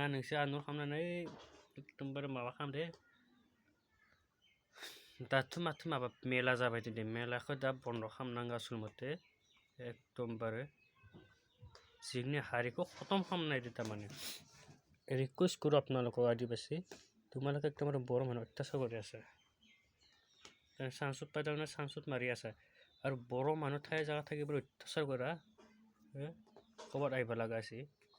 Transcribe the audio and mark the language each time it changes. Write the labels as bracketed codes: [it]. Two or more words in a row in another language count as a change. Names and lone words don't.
[brx] नोंसोर आन्दलन खालामनानै एकदमबारे माबा खालामदो। दाथ' माथो माबा मेला जाबाय दे, मेलाखौ दा बन्द खालामनांगौ आसल मथे। एकदमबारे जोंनि हारिखौ खतम खालामनायदो थारमाने। [hi] रिकुवेस्ट करो [as] আপোনালোকক আদিবাসী, তোমালোকে একদমবাৰে বড়ো মানুহ অত্যাচাৰ কৰি আছে। চান্সত পাই তাৰমানে চান্সত মাৰি আছে। আৰু বড়ো মানুহ ঠাই জাগা থাকিবলৈ অত্যাচাৰ কৰা ক'ৰবাত আহিব লগা আছে।